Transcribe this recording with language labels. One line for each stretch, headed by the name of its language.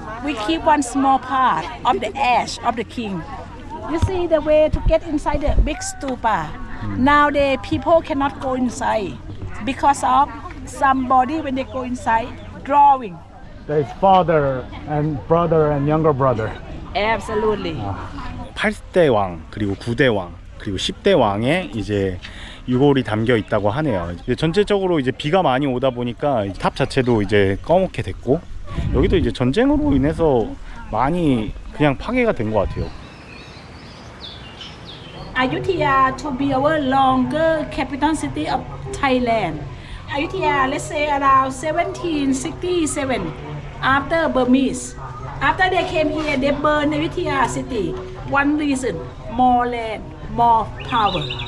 English: We keep one small part of the ash of the king. You see the way to get inside the big stupa. Nowadays people cannot go inside because of somebody when they go inside drawing. There's father and brother and younger brother. Absolutely.
Korean: 8대 왕, 그리고 9대 왕, 그리고 10대 왕의 이제 유골이 담겨 있다고 하네요. 이제 전체적으로 이제 비가 많이 오다 보니까 탑 자체도 이제 꺼멓게 됐고, 여기도 이제 전쟁으로 인해서 많이 그냥 파괴가 된 것 같아요.
English: Ayutthaya to be our longer capital city of Thailand. Ayutthaya, let's say around 1767, after Burmese. After they came here, they burned Ayutthaya city. One reason, more land, more power.